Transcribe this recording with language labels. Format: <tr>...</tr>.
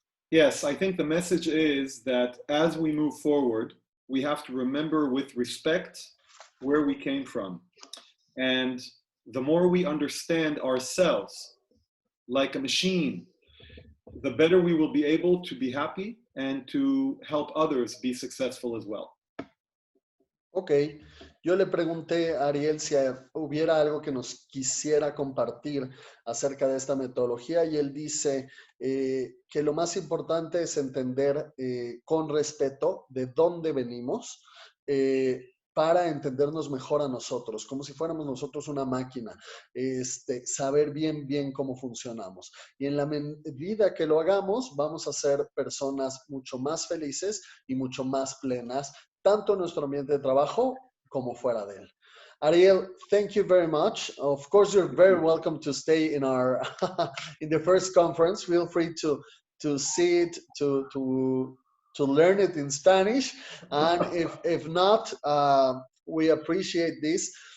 <en>Yes, I think the message is that as we move forward, we have to remember with respect where we came from. And the more we understand ourselves like a machine, the better we will be able to be happy and to help others be successful as well.</en> <es>Ok, yo le pregunté a Ariel si hubiera algo que nos quisiera compartir acerca de esta metodología, y él dice que lo más importante es entender con respeto de dónde venimos, para entendernos mejor a nosotros, como si fuéramos nosotros una máquina, saber bien cómo funcionamos. Y en la medida que lo hagamos, vamos a ser personas mucho más felices y mucho más plenas, tanto en nuestro ambiente de trabajo como fuera de él.</es> <en>Ariel, thank you very much. Of course, you're very welcome to stay in our in the first conference. Feel free to see it, to learn it in Spanish, and if not, we appreciate this.</en>